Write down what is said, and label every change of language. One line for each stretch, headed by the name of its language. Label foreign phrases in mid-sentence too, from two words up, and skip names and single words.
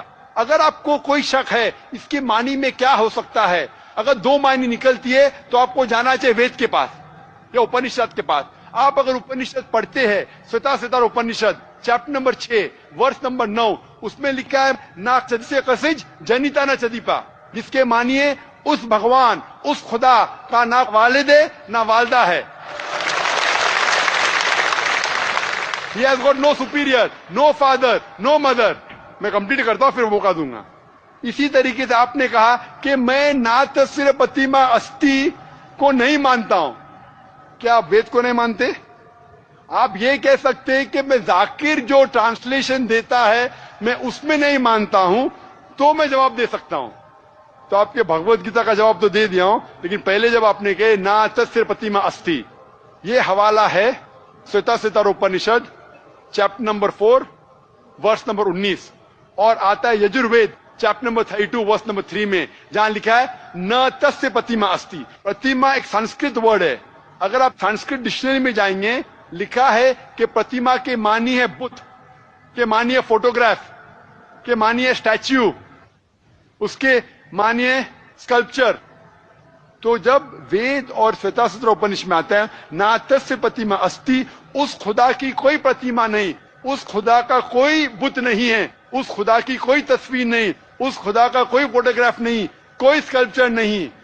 Urdu: اگر آپ کو کوئی شک ہے اس کے معنی میں کیا ہو سکتا ہے، اگر 2 معنی نکلتی ہے تو آپ کو جانا چاہیے وید کے پاس یا اپنشد کے پاس. آپ اگر اپنشد پڑھتے ہیں سوتا ستار اپنشد
English: chapter number 6 verse number 9,
Urdu: اس میں لکھا ہے نا چدسے قسج جنیتا نہ چدیپا، جس کے معنی ہے اس بھگوان اس خدا کا نہ والد ہے نہ والدہ ہے.
English: He has got no superior, no father, no mother.
Urdu: میں کمپلیٹ کرتا ہوں پھر موقع دوں گا. اسی طریقے سے آپ نے کہا کہ میں
Sanskrit: नतस्य प्रतिमा अस्ति
Urdu: کو نہیں مانتا ہوں. کیا آپ وید کو نہیں مانتے؟ آپ یہ کہہ سکتے ہیں کہ میں ذاکر جو ٹرانسلیشن دیتا ہے میں اس میں نہیں مانتا ہوں، تو میں جواب دے سکتا ہوں. تو آپ کے بھگوت گیتا کا جواب تو دے دیا ہوں، لیکن پہلے جب آپ نے کہے
Sanskrit: नतस्य प्रतिमा अस्ति,
Urdu: یہ حوالہ ہے سوتا ستار اپنشد
English: chapter number 4 verse number 19,
Urdu: اور آتا ہے یجروید
English: chapter number 32 verse number 3
Urdu: میں جہاں لکھا ہے
Sanskrit: न तस्य प्रतिमा अस्ति.
Urdu: پرتیما ایک
English: Sanskrit word
Urdu: ہے. اگر آپ
English: Sanskrit dictionary
Urdu: میں جائیں گے لکھا ہے کہ پرتیما کے معنی ہے بت. کہ مانیے فوٹوگراف، کہ مانیے اسٹیچو، اس کے مانیے اسکلپچر. تو جب وید اور شویتا ستر اپنش میں آتا ہے
Sanskrit: नतस्य प्रतिमा अस्ति,
Urdu: اس خدا کی کوئی پرتیما نہیں، اس خدا کا کوئی بت نہیں ہے، اس خدا کی کوئی تصویر نہیں، اس خدا کا کوئی فوٹوگراف نہیں، کوئی اسکلپچر نہیں.